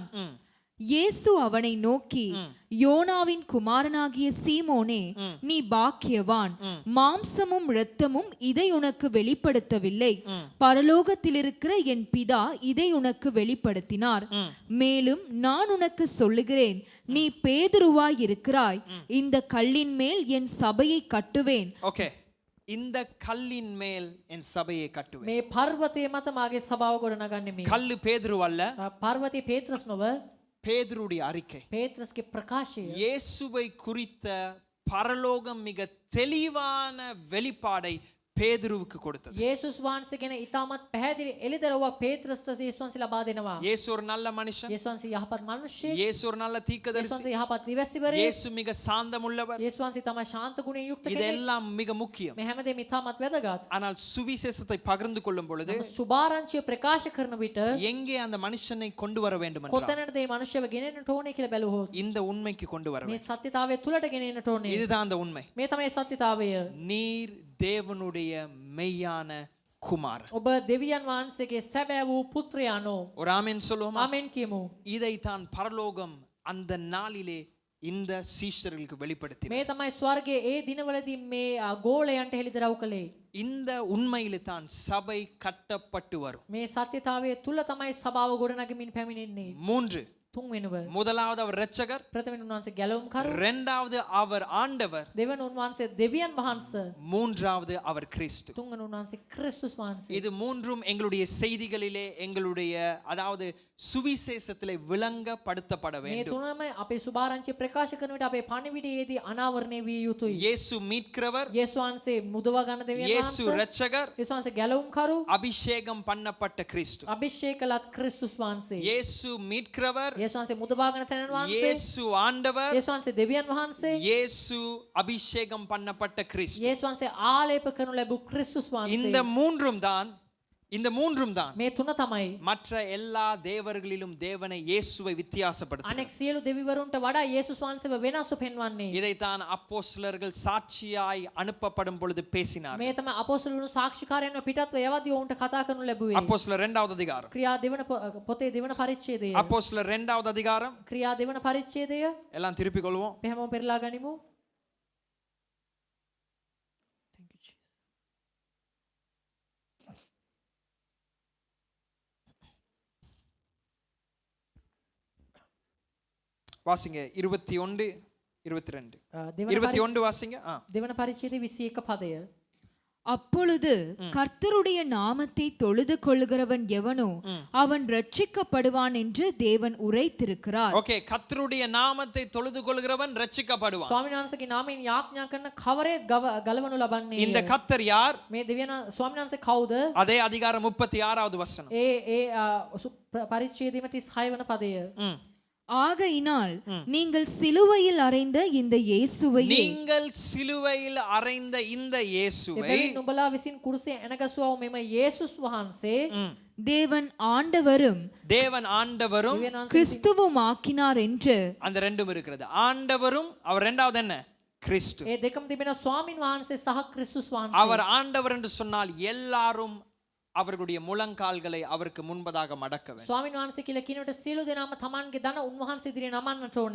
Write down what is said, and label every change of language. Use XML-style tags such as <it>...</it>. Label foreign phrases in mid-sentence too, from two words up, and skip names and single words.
<ta>இயேசு அவனை நோக்கி யோனாவின் குமாரனாகிய சீமோனே, நீ பாக்கியவான், மாம்சமும் இரத்தமும் இதை உனக்கு வெளிப்படுத்தவில்லை, பரலோகத்தில் இருக்கிற என் பிதா இதை உனக்கு வெளிப்படுத்தினார். மேலும் நான் உனக்கு சொல்லுகிறேன், நீ பேதுருவாய் இருக்கிறாய், இந்த கல்லின் மேல் என் சபையை கட்டுவேன். ஓகே, இந்த கல்லின் மேல் என் சபையை கட்டுவேன்.</ta> <si>මේ පර්වතයේ මත මාගේ සභාව ගොඩනගන්නේ මේ.</si> <ta>கல்லு பேதுரு அல்ல,</ta> <si>පර්වතයේ පේත්‍රස් නොව</si> <ta>பேதுருடைய அறிக்கை.</ta> <si>පේත්‍රස්ගේ ප්‍රකාශය.</si> <ta>இயேசுவை குறித்த பரலோகம் மிக தெளிவான வெளிப்பாடை பேதுருவுக்கு கொடுத்தது.</ta> <si>යේසුස් වහන්සේ ගැන ඉතාමත් පැහැදිලි එළිදරව්වක් පේත්‍රස්ට යේසුස් වහන්සේ ලබා දෙනවා.</si> <ta>இயேசு ஒரு நல்ல மனுஷன்,</ta> <si>යේසුස් වහන්සේ යහපත් මිනිසෙක්,</si> <ta>இயேசு ஒரு நல்ல</ta> <si>යේසුස්</si> <ta>தீர்க்கதரிசி,</ta> <si>වහන්සේ යහපත් දිවසිවරයෙක්,</si> <ta>இயேசு மிக சாந்தமுள்ளவர்.</ta> <si>යේසුස් වහන්සේ තමයි ශාන්ත ගුණයෙන් යුක්ත කෙනෙක්.</si> <ta>இதெல்லாம் மிக முக்கியம்.</ta> <si>මේ හැමදේම ඉතාමත් වැදගත්.</si> <ta>ஆனால் சுவிசேஷத்தை பகிர்ந்து கொள்ளும் பொழுது</ta> <si>නමුත් සුභාරංචිය ප්‍රකාශ කරන විට</si> <ta>எங்கே அந்த மனுஷனை கொண்டு வர வேண்டும் என்றால்</ta> <si>කොතැනටද මේ මනුෂ්‍යව ගෙනෙන්නට ඕනේ කියලා බැලුවොත්</si> <ta>இந்த உண்மைக்கு கொண்டு வர</ta> <si>මේ</si> <ta>வேண்டும்.</ta> <si>සත්‍යතාවය තුලට ගෙනෙන්නට ඕනේ.</si> <ta>இதுதான் அந்த உண்மை.</ta> <si>මේ තමයි සත්‍යතාවය.</si> <ta>நீர் தேவனுடைய மெய்யான குமாரன்.</ta> <si>ඔබ දෙවියන් වහන්සේගේ සැබෑ වූ පුත්‍රයානෝ.</si> <ta>ஒரு ஆமென் சொல்லுவோமா?</ta> <si>ආමෙන් කියමු.</si> <ta>இதைத்தான் பரலோகம் அந்த நாளிலே இந்த சீஷர்களுக்கு வெளிப்படுத்தினார்.</ta> <si>මේ තමයි ස්වර්ගයේ ඒ දිනවලදී මේ ගෝලයන්ට හෙළිදරව් කළේ.</si> <ta>இந்த உண்மையிலே தான் சபை கட்டப்பட்டு வரும்.</ta> <si>මේ සත්‍යතාවය තුල තමයි සභාව ගොඩනගමින් පැමිණෙන්නේ. 3. තුන්වෙනුව</si> <ta>முதலாவது அவர் இரட்சகர்,</ta> <si>ප්‍රථමයෙන් උන්වහන්සේ ගැලවුම් කරු,</si> <ta>இரண்டாவது அவர் ஆண்டவர்,</ta> <si>දෙවන උන්වහන්සේ දෙවියන් වහන්සේ,</si> <ta>மூன்றாவது அவர் கிறிஸ்து.</ta> <si>තුන්වෙනි උන්වහන්සේ ක්‍රිස්තුස් වහන්සේ.</si> <ta>இது மூன்றும் எங்களுடைய செய்திகளிலே எங்களுடைய அதாவது சுவிசேஷத்திலே விளங்கப்படுத்தப்பட</ta> <si>මේ</si> <ta>வேண்டும்.</ta> <si>තුනම අපේ සුභාරංචිය ප්‍රකාශ කරන විට අපේ පණිවිඩයේදී අනාවරණය විය යුතුයි.</si> <ta>இயேசு மீட்கிறவர்,</ta> <si>යේසුස් වහන්සේ මුදවා ගන්න දෙවියන්</si> <ta>இயேசு</ta> <si>වහන්සේ,</si> <ta>இரட்சகர்,</ta> <si>යේසුස් වහන්සේ ගැලවුම් කරු,</si> <ta>அபிஷேகம் பண்ணப்பட்ட கிறிஸ்து.</ta> <si>අභිෂේක ලත් ක්‍රිස්තුස් වහන්සේ.</si> <ta>இயேசு மீட்கிறவர்,</ta> <si>යේසුස් වහන්සේ මුදවා ගන්න තැනන් වහන්සේ,</si> <ta>இயேசு ஆண்டவர்,</ta> <si>යේසුස් වහන්සේ දෙවියන් වහන්සේ,</si> <ta>இயேசு அபிஷேகம் பண்ணப்பட்ட கிறிஸ்து.</ta> <si>යේසුස් වහන්සේ ආලේප කරනු ලැබු ක්‍රිස්තුස්</si> <ta>இந்த</ta> <si>වහන්සේ.</si> <ta>மூன்றும் தான்</ta> <si>මේ තුන තමයි</si> <ta>மற்ற எல்லா தேவர்களிலும் தேவனை இயேசுவை வித்தியாசப்படுத்தும்.</ta> <si>අනෙක් සියලු දෙවිවරුන්ට වඩා යේසුස් වහන්සේව වෙනස්ව පෙන්වන්නේ.</si> <ta>இதைத்தான் அப்போஸ்தலர்கள் சாட்சியாய் அனுப்பப்படும் பொழுது பேசினார்.</ta> <si>මේ තමයි අපොස්තලුණු සාක්ෂිකාරයන්ව පිටත්ව යවදී ඔවුන්ට කතා කරනු ලැබුවේ.</si> <ta>அப்போஸ்தலர் 2வது அதிகாரம்.</ta> <si>ක්‍රියා දෙවන පොතේ දෙවන පරිච්ඡේදය.</si> <ta>அப்போஸ்தலர் 2வது அதிகாரம்.</ta> <si>ක්‍රියා දෙවන පරිච්ඡේදය</si> <ta>எல்லாம் திருப்பிக் கொள்வோம்.</ta> <si>අපි හැමෝම පෙරලා ගනිමු.</si> <ta>வாசிங்க 21 22.</ta> <si>දෙවන</si> <ta>21 வாசிங்க.</ta> <si>දෙවන පරිච්ඡේදයේ 21 පදය.</si> <ta>அப்பொழுது கர்த்தருடைய நாமத்தை தொழுது கொள்ளுகிறவன் எவனோ அவன் ரட்சிக்கப்படுவான் என்று தேவன் உரைத்திருக்கிறார். ஓகே, கர்த்தருடைய நாமத்தை தொழுது கொள்கிறவன் ரட்சிக்கப்படுவான்.</ta> <si>ස්වාමීන් වහන්සේගේ නාමයෙන් යාඥා කරන කවරේ ගලවනු ලබන්නේ.</si> <ta>இந்த கர்த்தர் யார்?</ta> <si>මේ දෙවියන් ස්වාමීන් වහන්සේ කවුද?</si> <ta>அதே அதிகாரம் 36வது வசனம்.</ta> <si>ඒ පරිච්ඡේදයේ 36 වන පදය.</si> <ta>ஆகையினால் நீங்கள் சிலுவையில் அறைந்த இந்த இயேசுவை நீங்கள் சிலுவையில் அறைந்த இந்த இயேசுவை</ta> <si>එබැවින් නුඹලා විසින් කුරුසේ ඇනගසුවා මෙම යේසුස් වහන්සේ</si> <ta>தேவன் ஆண்டவரும் தேவன் ஆண்டவரும்</ta> <si>දෙවියන් වහන්සේ</si> <ta>கிறிஸ்துவும் ஆக்கினார் என்று அந்த ரெண்டும் இருக்கிறது. ஆண்டவரும் அவர் இரண்டாவது என்ன? கிறிஸ்து.</ta> <si>ඒ දෙකම තිබෙන ස්වාමින් වහන්සේ සහ ක්‍රිස්තුස් වහන්සේ.</si> <ta>அவர் ஆண்டவர் என்று சொன்னால் எல்லாரும் அவர்களுடைய முழங்கால்களை அவருக்கு முன்பதாக மடக்க வேண்டும்.</ta> <si>ස්වාමින් වහන්සේ කියලා කියනකොට සියලු දෙනාම තමන්ගේ දන උන්වහන්සේ ඉදිරියේ නමන්නට ඕනේ.</si>